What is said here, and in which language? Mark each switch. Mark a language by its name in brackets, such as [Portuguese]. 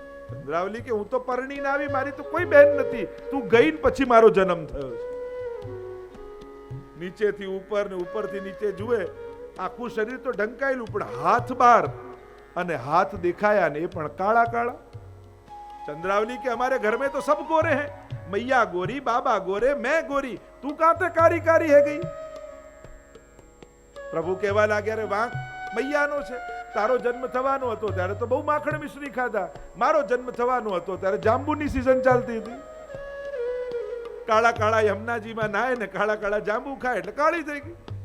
[Gujarati] ચંદ્રાવલી કે હું તો પરણીને આવી, મારી તો કોઈ બહેન નથી, તું ગઈ પછી મારો જન્મ થયો છે. નીચેથી ઉપર ને ઉપરથી નીચે જુએ, આખું શરીર તો ઢંકાયેલું પણ હાથ બાર, અને હાથ દેખાયા ને એ પણ કાળા કાળા. [Hindi] चंद्रावली के हमारे घर में तो सब गोरे हैं, मैया गोरी, बाबा गोरे, मैं गोरी, तू कहां से कारी कारी है गई? [Gujarati] प्रभु कहेवा लागे [Hindi] अरे वांक [Gujarati] મૈયાનો છે, તારો જન્મ થવાનો હતો ત્યારે તો બહુ માખણ મિશ્રી ખાધા, મારો જન્મ થવાનો હતો ત્યારે જાંબુની સીઝન ચાલતી હતી. કાળા કાળા યમુનાજીમાં નાય ને કાળા કાળા જાંબુ ખાય એટલે કાળી થઈ ગઈ.